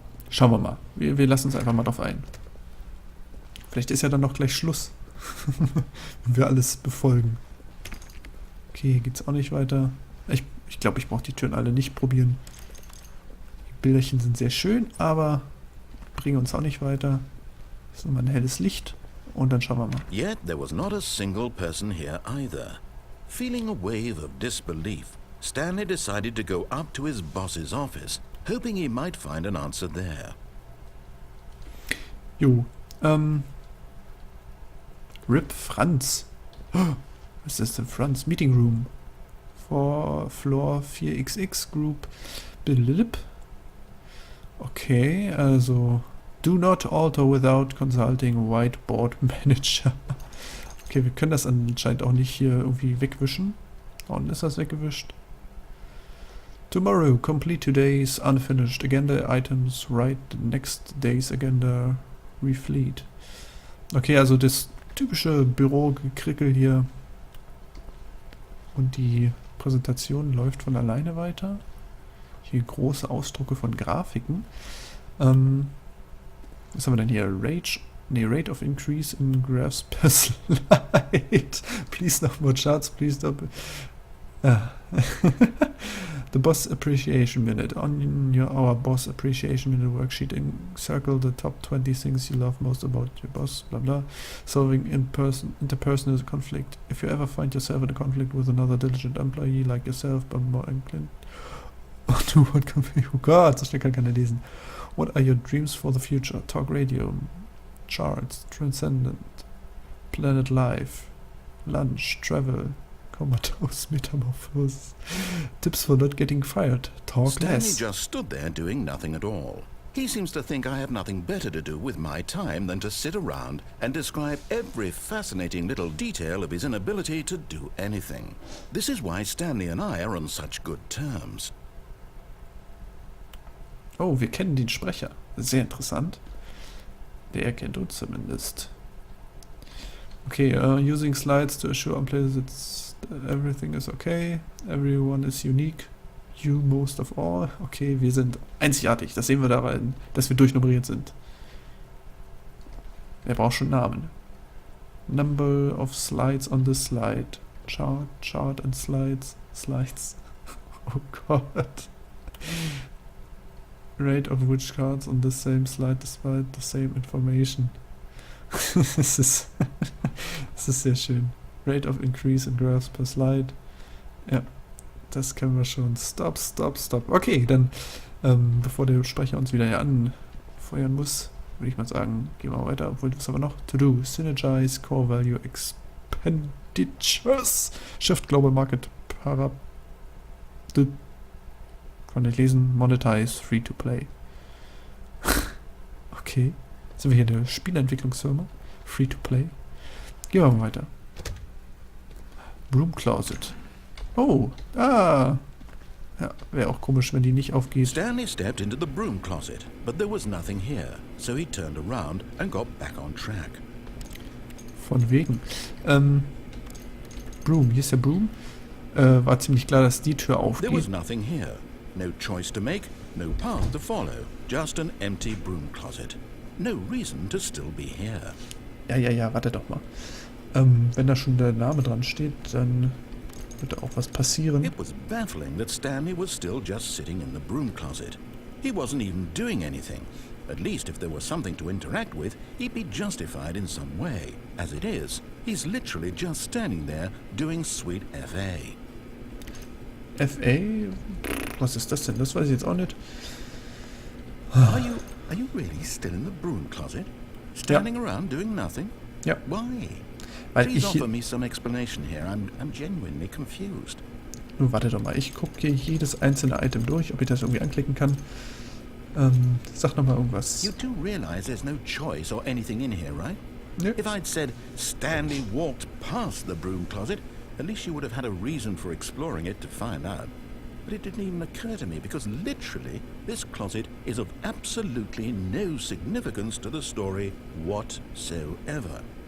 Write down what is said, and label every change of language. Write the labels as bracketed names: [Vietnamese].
[German] Schauen wir mal. Wir lassen uns einfach mal drauf ein. Vielleicht ist ja dann noch gleich Schluss. Wenn wir alles befolgen. Okay, hier geht's auch nicht weiter. Ich glaube, ich brauche die Türen alle nicht probieren. Die Bilderchen sind sehr schön, aber bringen uns auch nicht weiter. Das ist nochmal ein helles Licht. Und dann schauen wir mal. [English] Yet there was not a single person here either. Feeling a wave of disbelief, Stanley decided to go up to his boss's office, hoping he might find an answer there. [German] Jo, Rip Franz. Oh, was ist denn Franz? [English] Meeting Room. Floor 4XX Group. [German] Blip. [English] Okay, also... Do not alter without consulting Whiteboard Manager. [German] Okay, wir können das anscheinend auch nicht hier irgendwie wegwischen. Und ist das weggewischt? [English] Tomorrow, complete today's unfinished agenda items, write the next day's agenda, refleet. [German] Okay, also das typische Bürogekrickel hier. Und die Präsentation läuft von alleine weiter. Hier große Ausdrucke von Grafiken. Was haben wir denn hier? [English] Rate of increase in graphs per slide. Please no more charts, please stop. The Boss Appreciation Minute. On our Boss Appreciation Minute worksheet, circle the top 20 things you love most about your boss, blah blah. Solving interpersonal conflict. If you ever find yourself in a conflict with another diligent employee like yourself, but more inclined to what can be... [German] Oh Gott, so schnell kann keiner lesen. [English] What are your dreams for the future? Talk radio, charts, transcendent, planet life, lunch, travel, comatose, metamorphosis, tips for not getting fired, talk Stanley less. just stood there doing nothing at all. He seems to think I have nothing better to do with my time than to sit around and describe every fascinating little detail of his inability to do anything. This is why Stanley and I are on such good terms. [German] Oh, wir kennen den Sprecher. Sehr interessant. Der kennt uns zumindest. [English] Okay, using slides to assure on players that everything is okay. Everyone is unique. You most of all. [German] Okay, wir sind einzigartig. Das sehen wir daran, dass wir durchnummeriert sind. Wer braucht schon Namen? [English] Number of slides on the slide. Chart and slides. Slides. [German] Oh Gott. [English] Rate of which cards on the same slide despite the same information. [German] Das ist sehr schön. [English] Rate of increase in graphs per slide. [German] Ja, das kennen wir schon. Stop. Okay, dann, bevor der Sprecher uns wieder hier anfeuern muss, würde ich mal sagen, gehen wir weiter. Obwohl, das haben wir noch. [English] To do. Synergize Core Value Expenditures. Shift Global Market [German] Kann ich lesen. [English] Monetize Free to Play. Okay. [German] Sind wir hier eine Spieleentwicklungsfirma? Free to Play. Gehen wir mal weiter. Broom Closet. Oh. Ja, wäre auch komisch, wenn die nicht aufgeht. [English] Stanley stepped into the broom closet, but there was nothing here, so he turned around and got back on track. [German] Von wegen. Broom. Hier ist der Broom. War ziemlich klar, dass die Tür aufgeht. [English] There was nothing here. No choice to make, no path to follow. Just an empty broom closet. No reason to still be here. [German] Ja, warte doch mal. Wenn da schon der Name dran steht, dann wird da auch was passieren. [English] It was baffling that Stanley was still just sitting in the broom closet. He wasn't even doing anything. At least if there was something to interact with, he'd be justified in some way. As it is, he's literally just standing there doing sweet FA. [German] FA? Was ist das denn? Das weiß ich jetzt auch nicht. [English] Are you really still in the broom closet? Standing around doing nothing? [German] Ja. [English] Why? [German] Weil [English] Please [German] ich... [English] offer me some explanation here. I'm genuinely confused. [German] Nun, warte doch mal. Ich gucke hier jedes einzelne Item durch, ob ich das irgendwie anklicken kann. Sag nochmal irgendwas. [English] You do realize there's no choice or anything in here, right? [German] Ja. [English] If I'd said Stanley walked past the broom closet, at least you would have had a reason for exploring it to find out. But it didn't even occur to me because literally this closet is of absolutely no significance to the story whatsoever.